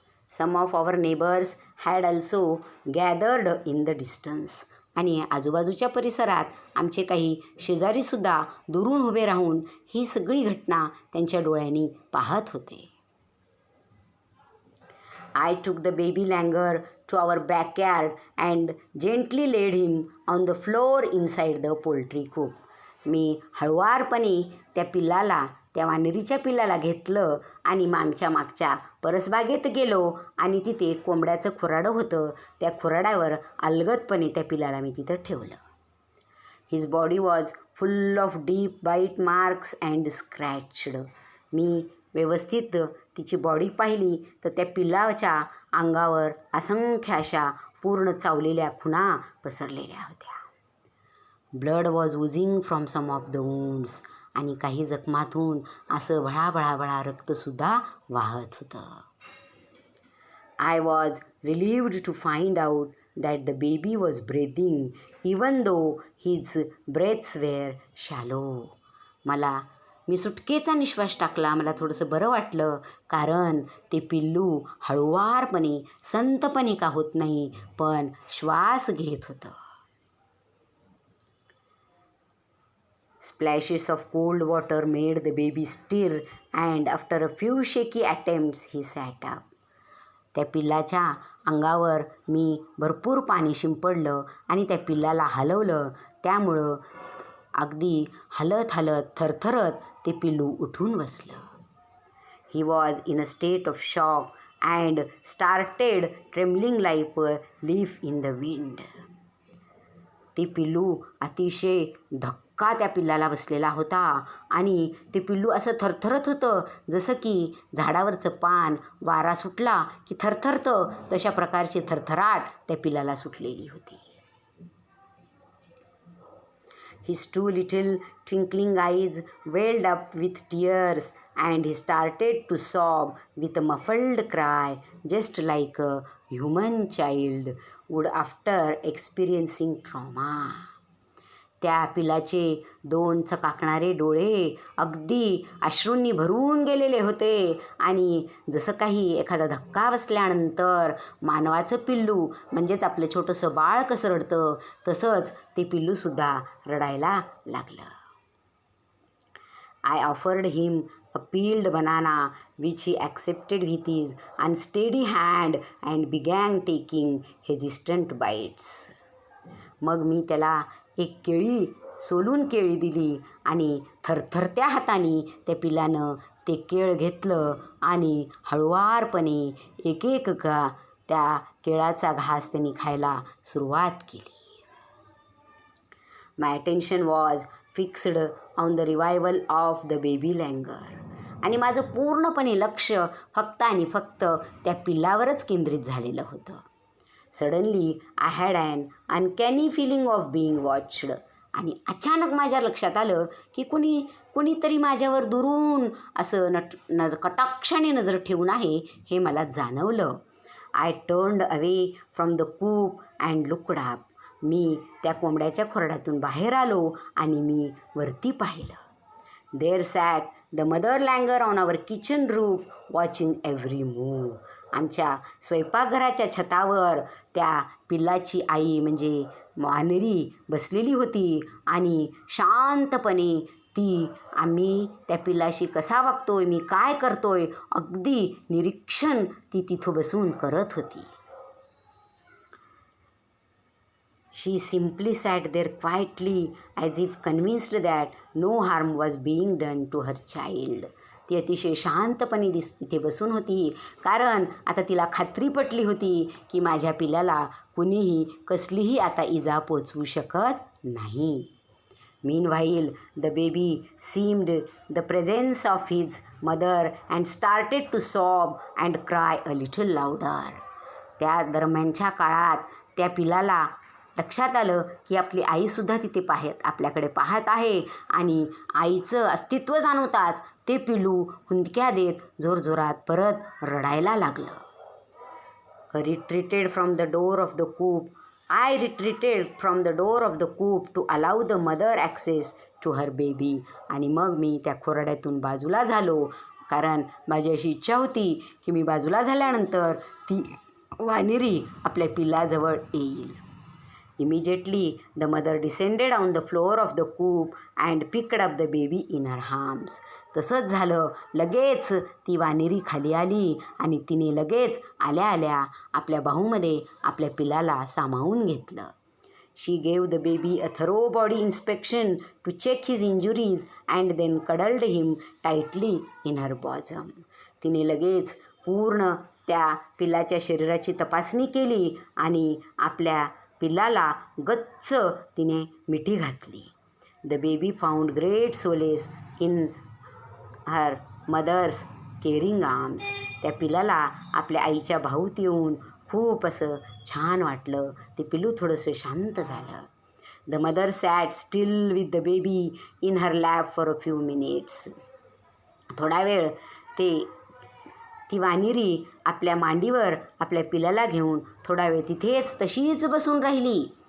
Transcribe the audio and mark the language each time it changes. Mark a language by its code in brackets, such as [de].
[en] Some of our neighbours had also gathered in the distance. [mr] आणि आजूबाजूच्या परिसरात आमचे काही शेजारीसुद्धा दुरून उभे राहून ही सगळी घटना त्यांच्या डोळ्यांनी पाहत होते. [en] I took the baby langur to our backyard and gently laid him on the floor inside the poultry coop. [mr] मी हळुवारपणे त्या वानरीच्या पिल्लाला घेतलं आणि आमच्या मागच्या परसबागेत गेलो आणि तिथे कोंबड्याचं खुराडं होतं. त्या खुराड्यावर अलगदपणे त्या पिल्लाला मी तिथं ठेवलं. [en] His body was full of deep bite marks and scratched. [mr] मी व्यवस्थित तिची बॉडी पाहिली तर त्या पिल्लाच्या अंगावर असंख्य अशा पूर्ण चावलेल्या खुणा पसरलेल्या होत्या. [en] Blood was oozing from some of the wounds. [mr] आणि काही जखमातून असं भळाभळा रक्तसुद्धा वाहत होतं. [en] I was relieved to find out that the baby was breathing even though his breaths were shallow. [mr] मी सुटकेचा निश्वास टाकला. मला थोडंसं बरं वाटलं, कारण ते पिल्लू हळुवारपणे संतपणे का होत नाही पण श्वास घेत होतं. [en] Splashes of cold water made the baby stir, and after a few shaky attempts, he sat up. [mr] त्या पिल्लाच्या अंगावर मी भरपूर पाणी शिंपडलं आणि त्या पिल्लाला हलवलं. त्यामुळं अगदी हलत थरथरत ते पिल्लू उठून बसलं. [en] He was in a state of shock and started trembling like a leaf in the wind. [mr] ते पिल्लू अतिशय धक्का त्या पिल्लाला बसलेला होता आणि ते पिल्लू असं थरथरत होतं, जसं की झाडावरचं पान वारा सुटला की थरथरतं, तशा प्रकारची थरथराट त्या पिल्लाला सुटलेली होती. [en] His two little twinkling eyes welled up with tears and he started to sob with a muffled cry, just like a human child would after experiencing trauma. [mr] त्या पिलाचे 2 चकाकणारे डोळे अगदी अश्रूंनी भरून गेलेले होते आणि जसं काही एखादा धक्का बसल्यानंतर मानवाचं पिल्लू म्हणजेच आपलं छोटंसं बाळ कसं रडतं, तसंच ते पिल्लूसुद्धा रडायला लागलं. [en] I offered him a peeled banana which he accepted with his unsteady hand and began taking hesitant bites. [mr] मग मी त्याला एक केळी सोलून केळी दिली आणि थरथरत्या हाताने त्या पिलानं ते केळ घेतलं आणि हळुवारपणे एक का त्या केळाचा घास त्यांनी खायला सुरुवात केली. [en] My attention was fixed on the revival of the baby langur. [mr] आणि माझं पूर्णपणे लक्ष फक्त आणि फक्त त्या पिल्लावरच केंद्रित झालेलं होतं. [en] Suddenly I had an uncanny feeling of being watched. [mr] आणि अचानक माझ्या लक्षात आलं की कुणीतरी माझ्यावर दुरून असं कटाक्षाने नजर ठेवून आहे हे मला जाणवलं. [en] I turned away from the coop and looked up. [mr] मी त्या कोंबड्याच्या खोरड्यातून बाहेर आलो आणि मी वरती पाहिलं. [en] There sat the mother langur on our kitchen roof watching every move. [mr] आमच्या स्वयंपाकघराच्या छतावर त्या पिल्लाची आई म्हणजे वानरी बसलेली होती आणि शांतपणे आम्ही त्या पिल्लाशी कसा वागतोय, मी काय करतोय, अगदी निरीक्षण ती तिथं बसून करत होती. [en] She simply sat there quietly as if convinced that no harm was being done to her child. [mr] ती अतिशय शांतपणे तिथे बसून होती, कारण आता तिला खात्री पटली होती की माझ्या पिल्लाला कुणीही कसलीही आता इजा पोचवू शकत नाही. [en] Meanwhile, the baby seemed the presence of his mother and started to sob and cry a little louder. [mr] त्या दरम्यानच्या काळात त्या पिलाला लक्षात आलं की आपली आईसुद्धा तिथे आपल्याकडे पाहत आहे आणि आईचं अस्तित्व जाणवताच ते पिलू हुंदक्या देत जोरजोरात परत रडायला लागलं. [en] Retreated from the door of the coop. I retreated from the door of the coop to allow the mother access to her baby. [mr] आणि मग मी त्या खोरड्यातून बाजूला झालो, कारण माझी अशी इच्छा होती की मी बाजूला झाल्यानंतर ती वानरी आपल्या पिल्लाजवळ येईल. [en] Immediately, the mother descended on the floor of the coop and picked up the baby in her arms. [mr] तसंच झालं. लगेच ती वानरी खाली आली आणि तिने लगेच आल्या आपल्या बाहूमध्ये आपल्या पिलाला सामावून घेतलं. [en] She gave the baby a thorough body inspection to check his injuries and then cuddled him tightly in her bosom. [mr] तिने लगेच पूर्ण त्या पिलाच्या शरीराची तपासणी केली आणि आपल्या पिल्लाला गच्च तिने मिठी घातली. [en] The baby found great solace in her mother's caring arms. [mr] त्या पिल्लाला आपल्या आईच्या भाऊत येऊन खूप असं छान वाटलं. ते पिल्लू थोडंसं शांत झालं. [en] The mother sat still with the baby in her lap for a few minutes. [mr] थोडा वेळ ती वानरी आपल्या मांडीवर आपल्या पिलाला घेऊन थोडा वेळ तिथेच तशीच बसून राहिली.